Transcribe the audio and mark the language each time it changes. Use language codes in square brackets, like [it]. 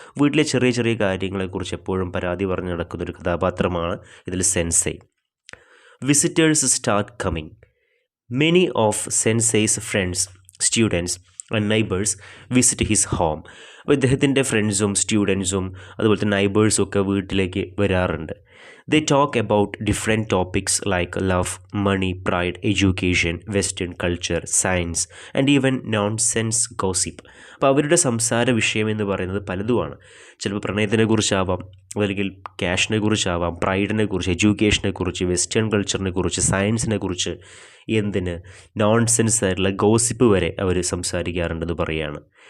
[ml] വീട്ടിലെ ചെറിയ ചെറിയ കാര്യങ്ങളെക്കുറിച്ച് എപ്പോഴും പരാതി പറഞ്ഞ് നടക്കുന്നൊരു കഥാപാത്രമാണ് ഇതിൽ sensei. [en] Visitors start coming. Many of Sensei's friends, students and neighbours visit his home. [ml] അപ്പോൾ ഇദ്ദേഹത്തിൻ്റെ ഫ്രണ്ട്സും സ്റ്റുഡൻസും അതുപോലെ തന്നെ നൈബേഴ്സും ഒക്കെ വീട്ടിലേക്ക് വരാറുണ്ട്. [en] They talk about different topics like love, money, pride, education, Western culture, science and even nonsense gossip. [ml] അപ്പോൾ അവരുടെ സംസാര വിഷയം എന്ന് പറയുന്നത് പലതുമാണ്. ചിലപ്പോൾ പ്രണയത്തിനെ കുറിച്ചാവാം, അല്ലെങ്കിൽ ക്യാഷിനെ കുറിച്ചാവാം, പ്രൈഡിനെ കുറിച്ച്, എഡ്യൂക്കേഷനെ കുറിച്ച്, വെസ്റ്റേൺ കൾച്ചറിനെ കുറിച്ച്, സയൻസിനെ കുറിച്ച്, എന്തിന് നോൺസെൻസ് ആയിട്ടുള്ള ഗോസിപ്പ് വരെ അവർ സംസാരിക്കാറുണ്ടെന്ന് പറയുകയാണ്.